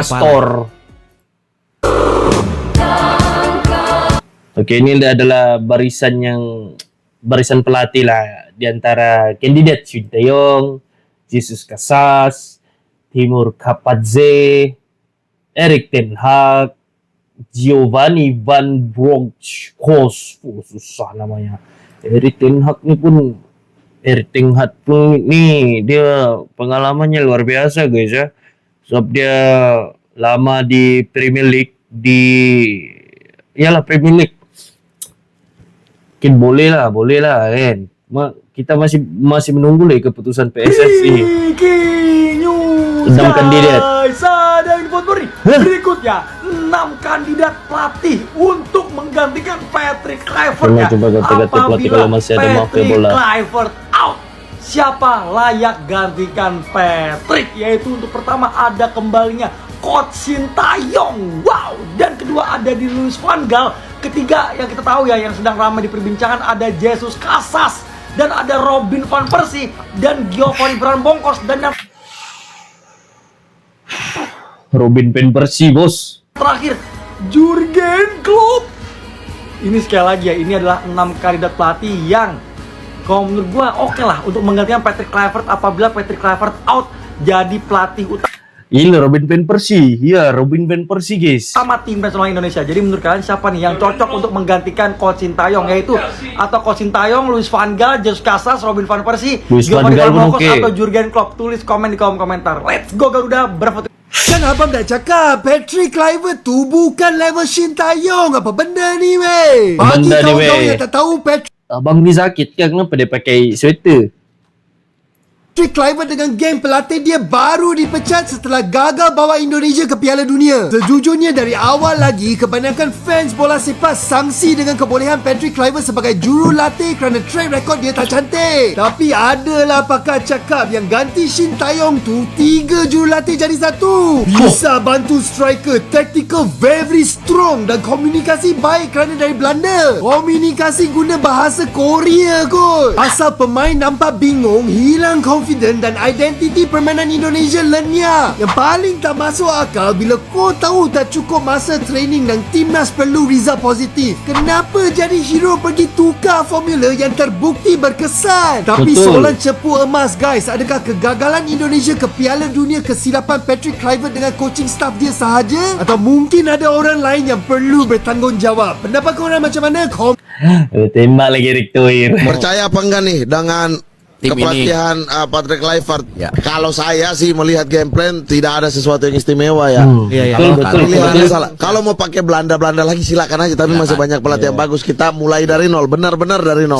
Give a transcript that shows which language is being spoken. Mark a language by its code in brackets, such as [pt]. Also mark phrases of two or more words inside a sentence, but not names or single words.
[id] Pastoor. Oke, ini adalah barisan pelatih lah di antara kandidat Shin Tae-yong, Jesus Casas, Timur Kapadze, Erik ten Hag, Giovanni Van Bronckhorst, susah namanya. Erik ten Hag ni dia pengalamannya luar biasa guys ya. Sebab dia lama di Premier League di yalah Premier League. Mungkin boleh lah kan. Kita masih menunggu lah keputusan PSSI. Enam kandidat. Ada info nih. Berikutnya 6 kandidat pelatih untuk menggantikan Patrick Kluivert ya. Coba ganti pelatih kalau masih ada mafia bola. Kluivert out. Siapa layak gantikan Patrick? Yaitu untuk pertama ada kembalinya Coach Sintayong. Wow. Dan kedua ada di Louis van Gaal. Ketiga yang kita tahu ya yang sedang ramai diperbincangan ada Jesus Casas. Dan ada Robin van Persie dan Giovanni Brandbonkos dan yang Robin van Persie, bos. terakhir Jurgen Klopp. Ini sekali lagi ya, ini adalah 6 kandidat pelatih yang kalau menurut gua oke lah untuk menggantikan Patrick Kluivert apabila Patrick Kluivert out jadi pelatih utama Ini Robin van Persie. Iya, Robin van Persie, guys. sama tim nasional Indonesia. Jadi menurut kalian siapa nih yang cocok untuk menggantikan Coach Sintayong, yaitu atau Coach Sintayong, Louis van Gaal, Jesus Casas, Robin van Persie, Giovanni Brandbonkos atau Jurgen Klopp? Tulis komen di kolom komentar. [en] Let's go Garuda, [id] berfoto. [ms] Kan abang dah cakap Patrick Kluivert tu bukan level Sintayong. Apa benda ni weh? Bagi kawan-kawan yang tak tahu, Patrick Abang ni sakit kan, kenapa dia pakai sweater? Kluivert dengan geng pelatih dia baru dipecat setelah gagal bawa Indonesia ke Piala Dunia. Sejujurnya dari awal lagi, kebanyakan fans bola sepak sangsi dengan kebolehan Patrick Kluivert sebagai jurulatih kerana [en] track record [ms] dia tak cantik. Tapi adalah pakar cakap yang ganti Sintayong tu 3 jurulatih jadi satu. Bisa bantu striker, [en] tactical very strong [ms] dan komunikasi baik kerana dari Belanda. Komunikasi guna bahasa Korea kot. Asal pemain nampak bingung, hilang confidence dan identiti permainan Indonesia lenyap. Yang paling tak masuk akal bila kau tahu tak cukup masa training dan timnas perlu result positif. Kenapa jadi hero pergi tukar formula yang terbukti berkesan? Tapi soalan cepu emas guys, adakah kegagalan Indonesia ke Piala Dunia kesilapan Patrick Kluivert dengan [en] coaching staff [ms] dia sahaja? Atau mungkin ada orang lain yang perlu bertanggungjawab? Pendapat korang macam mana? Tembak lagi Erick Thohir. [id] Percaya apa enggak nih dengan kepelatihan Patrick Kluivert? Kalau saya sih melihat [en] game plan [id] tidak ada sesuatu yang istimewa ya. Betul. Kalau mau pakai Belanda lagi silakan aja, tapi masih banyak pelatih yang bagus. Kita mulai dari nol, benar-benar dari nol.